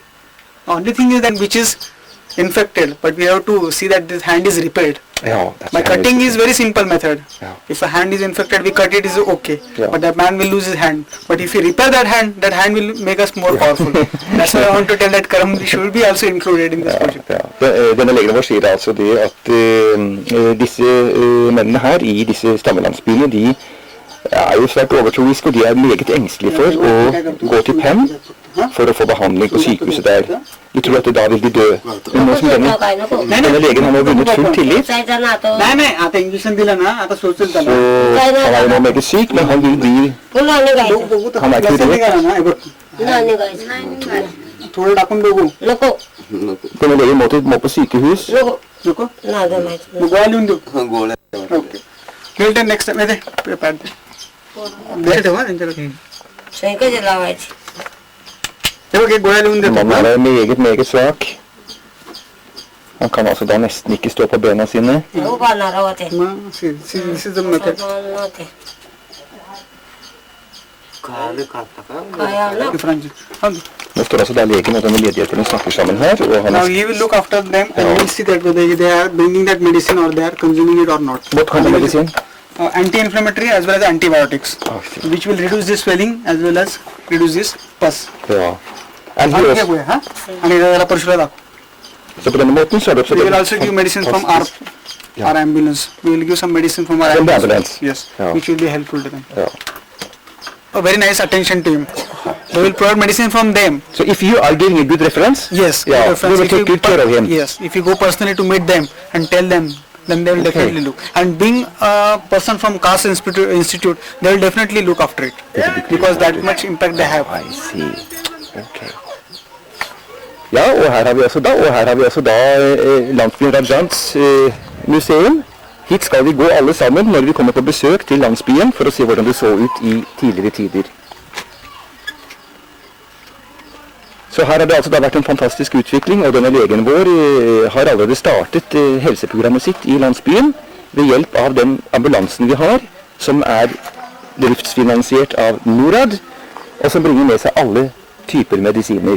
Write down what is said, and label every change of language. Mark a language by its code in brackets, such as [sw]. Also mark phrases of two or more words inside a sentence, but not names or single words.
[en] The only thing is that which is infected, but we have to see that this hand is repaired. Ja, By cutting is very simple method. Yeah. If a hand is infected, we cut it is okay. Yeah. But that man will lose his hand. But if we repair that hand will make us more powerful. That's why I want to tell that Karam should be also included in this project. Ja. [no] Denne legen vår sier altså det at disse mennene her i disse stammelandsbyene, de er jo svært overtroiske, og de er meget engstelige for å gå til Penn for å få behandling på sykehuset der. De tror at da vil de dø. Men nå som denne legen har nå vunnet full tillit, [mr] नाही आता इंजेक्शन दिलं ना आता सोचेल [no] så [mr] त्याला [no] han er jo nå meget syk, men han vil bli Han er [mr] लक्षात [no] kurert. [mr] निघाला ना हे बघ थोडं टाकून बघू [no] Denne legen må på sykehus. [mr] नको मग गोळ्या लिहून देऊ ओके [en] we'll take next time [mr] दे पॅड दे ठेवा त्यांच्याकडे कधी लावायची हे बघ एक गोळ्या लिहून देतो [no] Mannen er meget svak. Han kan altså da nesten ikke stå på bena sine. [mr] उभारणार होते [en] मग this is the method [mr] नव्हते [no] Nå står altså der legen og denne ledhjelperen snakker sammen her, og han [en] now he will look after them and he will see that whether they are bringing that medicine or they are consuming it or not. What kind of medicine? Anti-inflammatory as well as antibiotics, which will reduce the swelling as well as reduce this pus. Ja. And he [mr] आणि [en] also, [mr] गोळ्या हा आणि त्याला परशुला दाखव. [no] så på denne måten så er det også [en] We will also give medicine from our ambulance. We will give some medicine from our From the ambulance? Yes, Yeah. which will be helpful to them. Ja. A very nice attention to him. We will provide medicine from them. So if you are giving a good reference, Yes. yeah, good we reference. will If take you- good care of him. Yes. If you go personally to meet them and tell them, then they will Okay. definitely look. And being a person from CAST Institute, they will definitely look after it because that much impact they have. I see. Okay. [no] Ja, og her har vi også da landsbyen Rajans museum. Hit skal vi gå alle sammen når vi kommer på besøk til landsbyen for å se hvordan det så ut i tidligere tider. Så her har det altså da vært en fantastisk utvikling, og denne legen vår har allerede startet helseprogrammet sitt i landsbyen ved hjelp av den ambulansen vi har, som er driftsfinansiert av NORAD, og som bringer med seg alle typer medisiner.